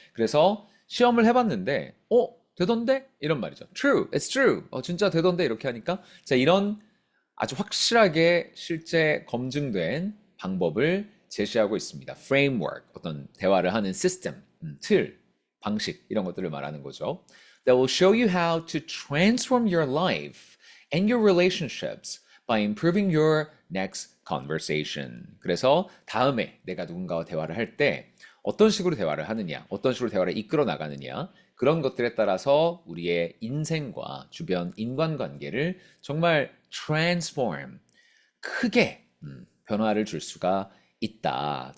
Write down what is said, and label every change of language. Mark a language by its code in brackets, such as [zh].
[ko] 그래서 시험을 해봤는데, 되던데? 이런 말이죠. [en] true, it's true. [ko] 진짜 되던데? 이렇게 하니까. 자, 이런 아주 확실하게 실제 검증된 방법을 제시하고 있습니다. framework, 어떤 대화를 하는 시스템, 틀, 방식, 이런 것들을 말하는 거죠. [en] That will show you how to transform your life and your relationships by improving your next conversation. [ko] 그래서 다음에 내가 누군가와 대화를 할 때 어떤 식으로 대화를 하느냐, 어떤 식으로 대화를 이끌어 나가느냐, 그런 것들에 따라서 우리의 인생과 주변 인간관계를 정말 transform, 크게 변화를 줄 수가 있다.